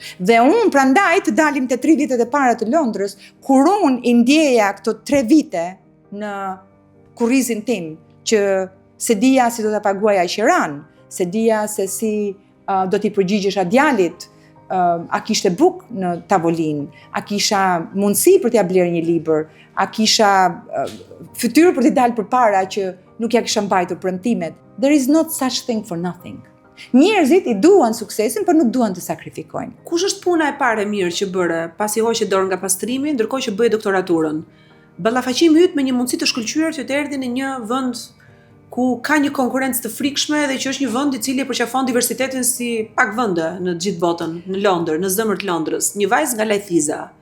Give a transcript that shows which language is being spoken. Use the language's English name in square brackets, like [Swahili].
[Albanian] Dhe unë prandaj të dalim te 3 vitet e para të Londrës, kur unë i ndjeja këto 3 vite në kurrizin tim, që se dija si do ta paguaja qiran, se dija se si do t'i përgjigjesha djalit, a kishte buk në tavolinë, a kisha mundësi për t'ia blerë një libër, a kisha fytyrë për t'i dalë përpara që nuk ja kisha mbajtur premtimet. [English] There is not such thing for nothing. [Albanian] Njerëzit i duan suksesin, por nuk duan të sakrifikojnë. Kush është puna e parë e mirë që bëre pasi hoqe dorë nga pastrimi, ndërkohë që bëi doktoraturën? Ballafaqimi yt me një mundësi të shkëlqyer që të erdhi në një vend ku ka një konkurrencë të frikshme dhe që është një vend i cili e përqafon diversitetin si pak vende në të gjithë botën, në Londër, në zemër të Londrës, një vajzë nga Lajthiza.